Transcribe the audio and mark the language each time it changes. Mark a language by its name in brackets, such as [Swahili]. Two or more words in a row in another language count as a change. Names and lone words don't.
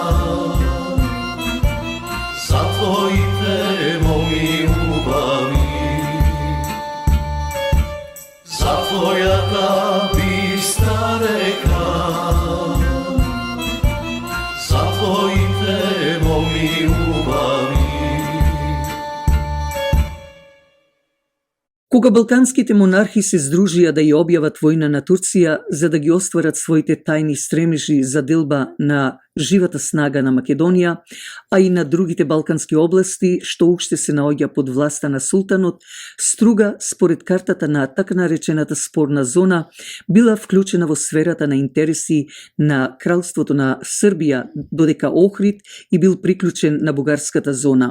[Macedonian] за твоји темо ми љубави, за твоја та бистра река, за твоји темо ми љубави. Кога балканските монархи се здружија да ја објават војна на Турција за да ги остварат своите тајни стремежи за делба на живата снага на Македонија, а и на другите балкански области што уште се наоѓа под власта на султанот, Струга, според картата на така наречената спорна зона, била вклучена во сферата на интереси на кралството на Србија, додека Охрид и бил приклучен на бугарската зона.